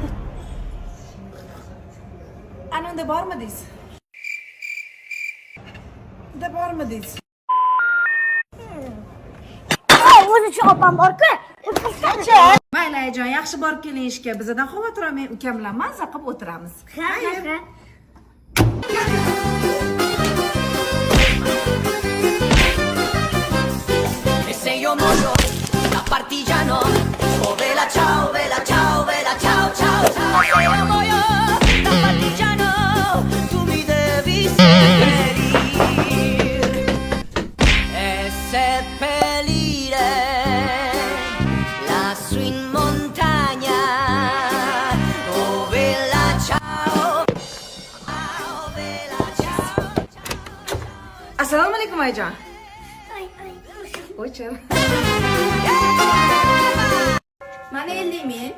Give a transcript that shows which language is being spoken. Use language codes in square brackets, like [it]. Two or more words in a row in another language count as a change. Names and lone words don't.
[uz] Ananda bormi deysiz? Da bormi deysiz? O'zi shu opam bor-ku. O'tqizsanchi. Mayli ayajon, yaxshi borib keling ishga. Bizdan xavotir olmang, ukam bilan mazza qilib o'tiramiz. Ha. [it] E se io muoio da partigiano, oh vela ciao, vela ciao, vela ciao, ciao, ciao. Se io muoio da partigiano, tu mi devi seppellir e seppellire lassù in montagna. Oh vela ciao, oh vela ciao, ciao. [uz] Assalomu alaykum ayajon. Ay. O'chir. Mana 50 ming.